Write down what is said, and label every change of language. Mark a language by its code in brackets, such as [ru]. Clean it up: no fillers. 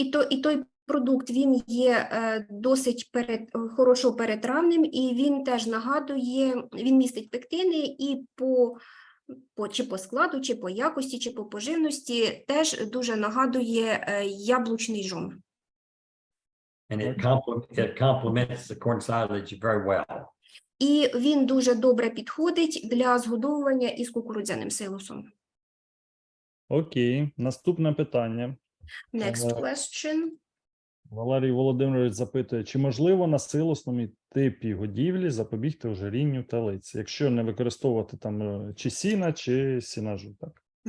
[uk] І той продукт, він є досить хорошо перетравним, і він теж нагадує, він містить пектини, і чи по складу, чи по якості, чи по поживності теж дуже нагадує яблучний жом. [en] And it complements the corn silage very well. [uk] І він дуже добре підходить для згодовування із кукурудзяним силосом. Окей, наступне питання. [en] Next question. [uk] Валерій Володимирович запитує, чи можливо на силосному типі годівлі запобігти ожирінню телиць, якщо не використовувати там чи сіна, чи сінажу, так?